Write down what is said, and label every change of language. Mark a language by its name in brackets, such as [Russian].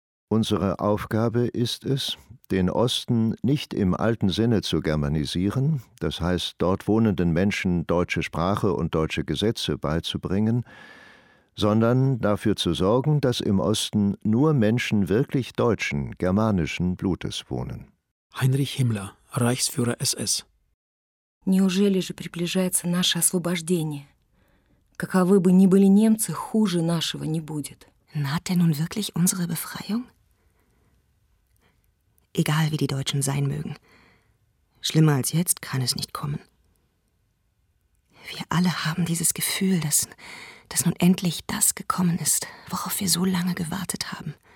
[German] Unsere Aufgabe ist es, den Osten nicht im alten Sinne zu germanisieren, das heißt, dort wohnenden Menschen deutsche Sprache und deutsche Gesetze beizubringen, sondern dafür zu sorgen, dass im Osten nur Menschen wirklich deutschen, germanischen Blutes wohnen. Heinrich Himmler, Reichsführer SS. [Russian] Неужели же приближается наше освобождение? Каковы бы ни были немцы, хуже нашего не будет. [German] Naht denn nun wirklich unsere Befreiung? Egal wie die Deutschen sein mögen, schlimmer als jetzt kann es nicht kommen. Wir alle haben dieses Gefühl, dass nun endlich das gekommen ist, worauf wir so lange gewartet haben.